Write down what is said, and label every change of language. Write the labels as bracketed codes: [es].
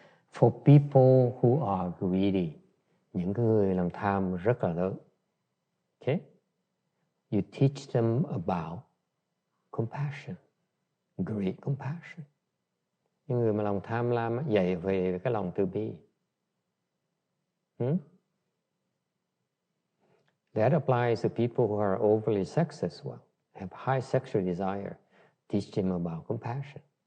[en] For people who are greedy, [vi] những người làm tham rất là lớn. [en] Okay. You teach them about compassion, great compassion. [vi] Những người mà lòng tham lam dạy về cái lòng từ bi. [en] That applies to people who are overly sexed as well, have high sexual desire. Teach them about compassion.